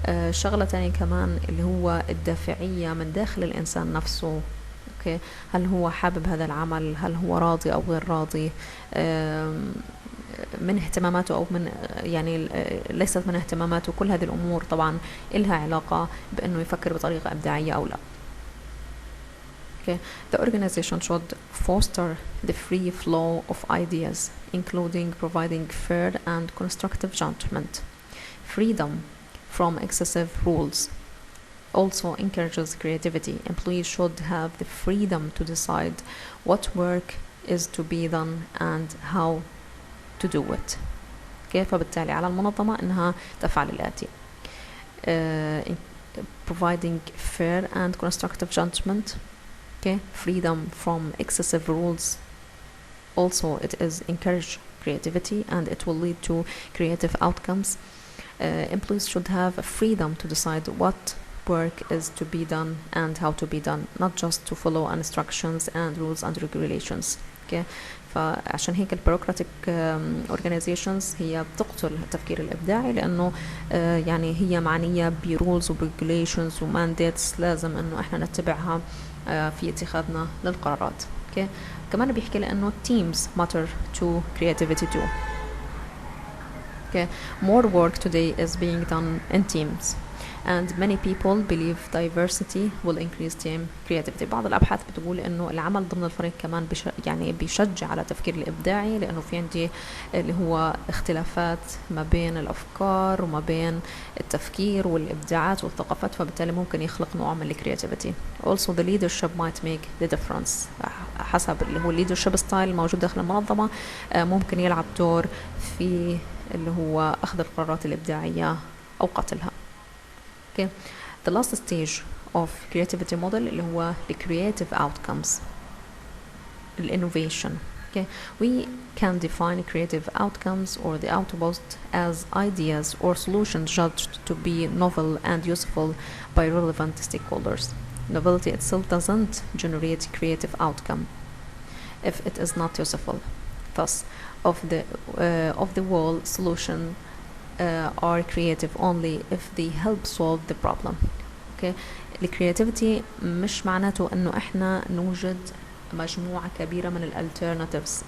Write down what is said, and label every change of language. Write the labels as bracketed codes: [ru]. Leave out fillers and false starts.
[ar] شغلة تانية كمان اللي هو الدافعية من داخل الإنسان نفسه. أوكي. هل هو حابب هذا العمل؟ هل هو راضي أو غير راضي من اهتماماته أو من يعني ليست من اهتماماته؟ كل هذه الأمور طبعا إلها علاقة بأنه يفكر بطريقة إبداعية أو لا. [en] Okay. The organization should foster the free flow of ideas, including providing fair and constructive judgment. Freedom from excessive rules also encourages creativity. Employees should have the freedom to decide what work is to be done and how to do it. Okay. [ar] فبالتالي على المنظمة أنها تفعل الآتي: [en] providing fair and constructive judgment. Okay, freedom from excessive rules. Also, it is encourage creativity and it will lead to creative outcomes. Employees should have a freedom to decide what work is to be done and how to be done, not just to follow instructions and rules and regulations. [ar] Okay, فعشان هيك البيروقراطيك organizations هي بتقتل التفكير الإبداعي، لأنه يعني هي معنية برولز وregulations ومانديتس لازم إنه إحنا نتبعها في اتخاذنا للقرارات. [en] Okay. [ar] كمان بيحكي لأنه [en] teams matter to creativity too. Okay. More work today is being done in teams and many people believe diversity will increase team creativity. [ar] بعض الأبحاث بتقول إنه العمل ضمن الفريق كمان يعني بيشجع على التفكير الإبداعي، لأنه في عندي اللي هو اختلافات ما بين الأفكار وما بين التفكير والإبداعات والثقافات، فبالتالي ممكن يخلق نوع من الكرياتيفيتي. [en] Also the leadership might make the difference. [ar] حسب اللي هو leadership style موجود داخل المنظمة ممكن يلعب دور في اللي هو أخذ القرارات الإبداعية أو قتلها. [en] Okay. The last stage of creativity model [ar] اللي هو [en] the creative outcomes, the innovation. Okay. We can define creative outcomes or the output as ideas or solutions judged to be novel and useful by relevant stakeholders. Novelty itself doesn't generate creative outcome if it is not useful. Thus, of the whole solution are creative only if they help solve the problem. Okay. [ar] الكرياتيفيتي مش معناته انه احنا نوجد مجموعة كبيرة من الالترناتيفز.